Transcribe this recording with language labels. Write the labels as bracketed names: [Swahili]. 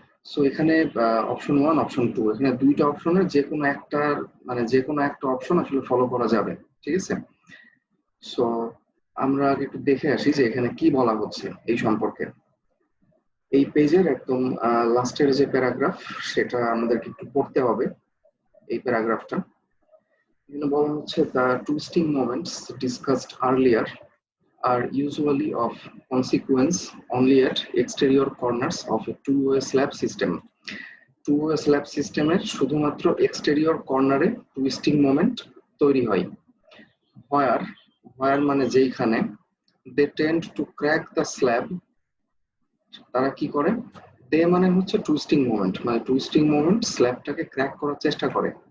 [Bangla] So এখানে option 1, option 2, এখানে দুইটা অপশনের যে কোনো একটা, মানে যে কোনো একটা অপশন আসলে ফলো করা যাবে। ঠিক আছে। সো আমরা আগে একটু দেখে আসি যে এখানে কি বলা হচ্ছে এই সম্পর্কে। এই পেজের একদম লাস্টের যে প্যারাগ্রাফ, সেটা আমাদেরকে একটু পড়তে হবে, এই প্যারাগ্রাফটা। এখানে বলা হচ্ছে, [English] The twisting moments discussed earlier are usually of consequence only at exterior corners of a two-way slab system. [Bangla] Two-way slab সিস্টেমের শুধুমাত্র এক্সটেরিয়র কর্নারে টুইস্টিং মোমেন্ট তৈরি হয়। where where মানে যেইখানে, [English] they tend to crack the slab, [Bangla] তারা কি করে, দে মানে হচ্ছে টুইস্টিং মোমেন্ট, মানে টুইস্টিং মোমেন্ট স্ল্যাবটাকে ক্র্যাক করার চেষ্টা করে।